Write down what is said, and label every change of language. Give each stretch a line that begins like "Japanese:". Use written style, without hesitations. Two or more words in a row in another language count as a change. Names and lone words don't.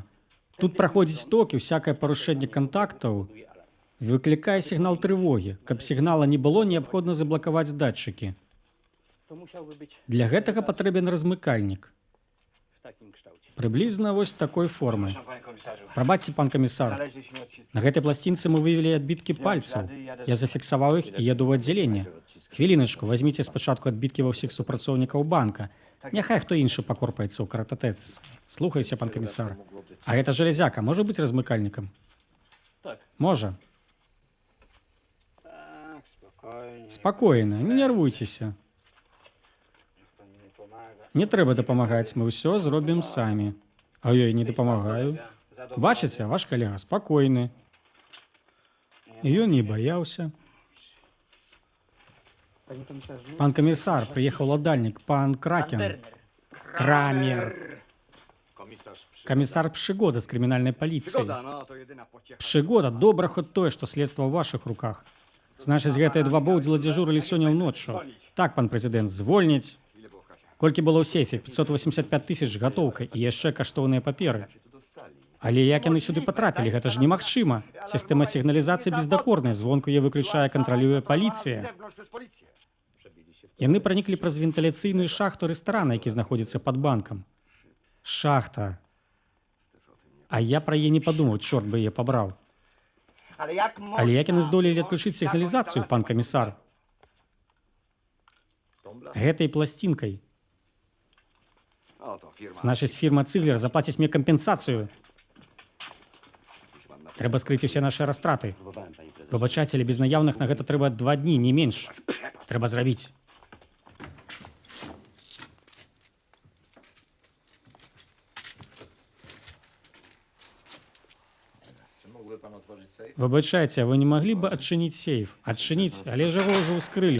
Belarusian: Тут праходзіць ток і всякае парушэнне кантактаў выклікае сігнал трывогі. Каб сігнала не было, неабходна заблакаваць датчыкі.
Polish: To musiałby być
Belarusian: Для гэтага патрэбен размыкальнік.
Polish: w takim kształcie.
Belarusian: Прыблізна вось такой формы.
Polish: Panie komisarzu.
Belarusian: Прабачце, пан камісар.
Polish: Znaleźliśmy odciski.
Belarusian: На гэтай пласцінцы мы выявілі адбіткі пальцаў. Я зафіксаваў іх і еду ў аддзяленне. Хвіліначку, вазьміце спачатку адбіткі ва ўсіх супрацоўнікаў банка. Няхай хто іншы пакорпаецца ў крататэц. Слухайся, пан камісар. А гэта жалезяка можа быць размыкальнікам? Tak. Можа.
Polish: Tak, spokojnie.
Belarusian: Спакойна, не нервуйцеся.
Polish: Pan mi nie pomaga.
Belarusian: Не трэба дапамагаць, мы ўсё зробім самі. А я і не дапамагаю. Бачыце, ваш калега спакойны. Ён не баяўся.
Polish: Panie komisarzu?
Belarusian: Пан камісар, прыехаў ладальнік, пан Кракен. Крамер.
Polish: Komisarz przy...
Belarusian: Камісар Пшыгода з крымінальнай паліцыі.
Polish: No, to jedyna pociecha.
Belarusian: Пшыгода, добра хоць тое, што следства ў вашых руках. Значыць, гэтыя два боўдзіла дзяжурылі сёння ўноччу. Так, пан прэзідэнт, звольніць. Колькі было ў сейфе? 585 тысяч гатоўкай і яшчэ каштоўныя паперы. Але як яны сюды патрапілі? Гэта ж немагчыма. Сістэма сігналізацыі бездакорная, звонку яе выключае, кантралюе паліцыя. Яны праніклі праз вентыляцыйную шахту рэстарана, які знаходзіцца пад банкам. Шахта. А я пра яе не падумаў, чорт бы яе пабраў.
Polish: Ale jak można...
Belarusian: Але як яны здолелі адключыць сігналізацыю, пан камісар? Гэтай пласцінкай.
Polish: Oto firma.
Belarusian: Значыць, фірма Циглер заплаціць мне кампенсацыю. Трэба скрыць усе нашы растраты. Выбачайце, але без наяўных на гэта трэба 2 дні, не менш. Трэба зрабіць.
Polish: Czy mógłby pan otworzyć sejf?
Belarusian: Выбачайце, а вы не маглі б адчыніць сейф? Адчыніць, але ж яго ўжо ўскрылі.